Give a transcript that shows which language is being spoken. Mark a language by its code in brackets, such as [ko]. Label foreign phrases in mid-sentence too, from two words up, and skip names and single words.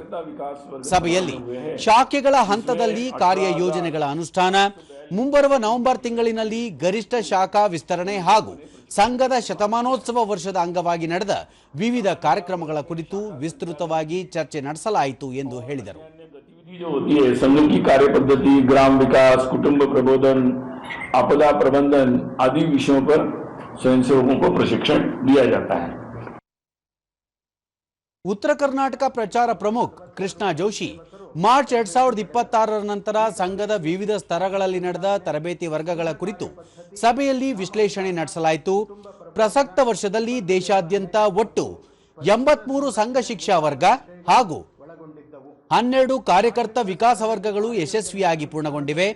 [kn] ಸಭೆಯಲ್ಲಿ ಶಾಖೆಗಳ ಹಂತದಲ್ಲಿ ಕಾರ್ಯ ಯೋಜನೆಗಳ ಅನುಷ್ಠಾನ, ಮುಂಬರುವ ನವೆಂಬರ್ ತಿಂಗಳಿನಲ್ಲಿ ಗರಿಷ್ಠ ಶಾಖಾ ವಿಸ್ತರಣೆ ಹಾಗೂ ಸಂಘದ ಶತಮಾನೋತ್ಸವ ವರ್ಷದ ಅಂಗವಾಗಿ ನಡೆದ ವಿವಿಧ ಕಾರ್ಯಕ್ರಮಗಳ ಕುರಿತು ವಿಸ್ತೃತವಾಗಿ ಚರ್ಚೆ ನಡೆಸಲಾಯಿತು ಎಂದು ಹೇಳಿದರು. [hi] संघ की कार्य पद्धति, ग्राम विकास, कुटुंब प्रबोधन, आपदा प्रबंधन आदि विषयों पर स्वयंसेवकों को प्रशिक्षण दिया जाता है. [kn] ಉತ್ತರ ಕರ್ನಾಟಕ ಪ್ರಚಾರ ಪ್ರಮುಖ ಕೃಷ್ಣ ಜೋಶಿ ಮಾರ್ಚ್ 2026 ನಂತರ ಸಂಘದ ವಿವಿಧ ಸ್ತರಗಳಲ್ಲಿ ನಡೆದ ತರಬೇತಿ ವರ್ಗಗಳ ಕುರಿತು ಸಭೆಯಲ್ಲಿ ವಿಶ್ಲೇಷಣೆ ನಡೆಸಲಾಯಿತು. ಪ್ರಸಕ್ತ ವರ್ಷದಲ್ಲಿ ದೇಶಾದ್ಯಂತ ಒಟ್ಟು 83 ಸಂಘ ಶಿಕ್ಷಾ ವರ್ಗ ಹಾಗೂ 12 ಕಾರ್ಯಕರ್ತ ವಿಕಾಸ ವರ್ಗಗಳು ಯಶಸ್ವಿಯಾಗಿ ಪೂರ್ಣಗೊಂಡಿವೆ.